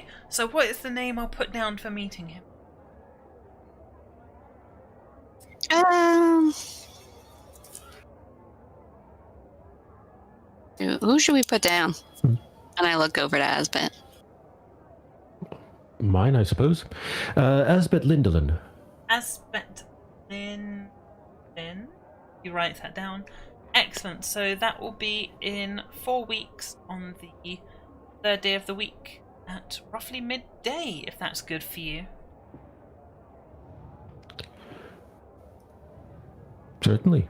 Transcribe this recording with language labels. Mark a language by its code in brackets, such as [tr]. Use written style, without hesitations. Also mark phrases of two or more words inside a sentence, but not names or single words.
[en] So, what is the name I'll put down for meeting him? Who should we put down? And I look over to Asbet. Mine, I suppose. Asbet Lindelin. Asbet Lin. You write that down. Excellent. So that will be in 4 weeks on the 3rd day of the week at roughly midday, if that's good for you. Certainly.